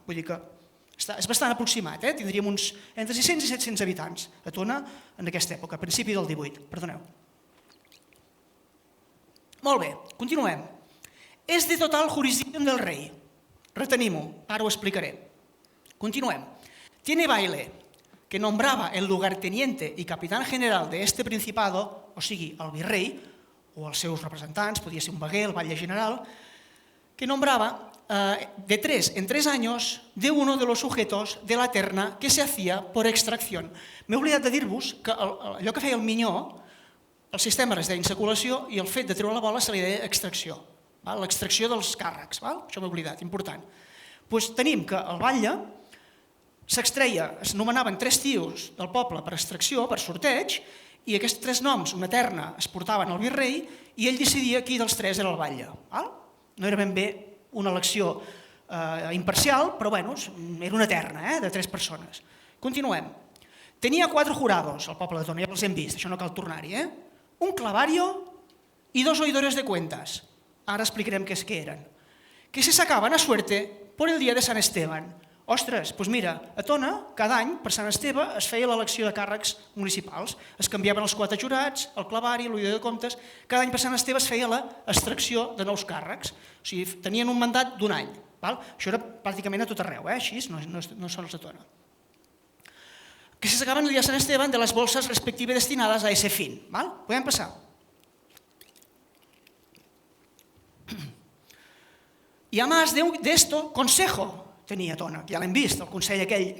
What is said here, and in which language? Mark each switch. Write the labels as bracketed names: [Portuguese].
[Catalan] Vull dir que és bastant aproximat, tindríem uns entre 600 i 700 habitants a Tona en aquesta època, a principi del 18, perdoneu. Molt bé, continuem. És [Spanish] de total jurisdicción [Catalan] del rei. Retenim-ho, ara ho explicaré. Continuem. [Spanish] Tiene Baile, que nombrava el lugarteniente i capitán general de este principado, [Catalan] o sigui, el virrei, o els seus representants, podia ser un veguer, el batlle general, [Spanish] que nombraba de 3 en 3 años de uno de los sujetos de la terna que se hacía por extracción. [Catalan] M'he oblidat de dir-vos que allò que feia el minyó, el sistema es deia insaculació i el fet de treure la bola se li deia extracció. L'extracció dels càrrecs, això m'he oblidat, important. Doncs tenim que el batlle s'extreia, es nomenaven 3 tios del poble per extracció, per sorteig, i aquests 3 noms, una terna, es portaven al virrei i ell decidia qui dels 3 era el batlle. No era ben bé una elecció imparcial, però era una terna de 3 persones. Continuem. Tenia 4 jurados, el poble de Tona, ja els hem vist, això no cal tornar-hi. [Spanish] Un clavario i 2 oidores de cuentas. [Catalan] Ara explicarem què eren. [Spanish] Que se sacaven a suerte por el dia de Sant Esteban. [Catalan] Ostres, doncs mira, a Tona, cada any, per Sant Esteve, es feia l'elecció de càrrecs municipals. Es canviaven els 4 jurats, el clavari, l'oïdor de comptes. Cada any per Sant Esteve es feia l'extracció de nous càrrecs. O sigui, tenien un mandat d'un any. Això era pràcticament a tot arreu, així, no sols a Tona. [Spanish] Que se sacaban el día de San Esteban de las bolsas respectivamente destinadas a ese fin. [Catalan] Podem passar. [Spanish] Y además de esto, consejo tenía Tona, que ya [Catalan] l'hem vist, el consell aquell.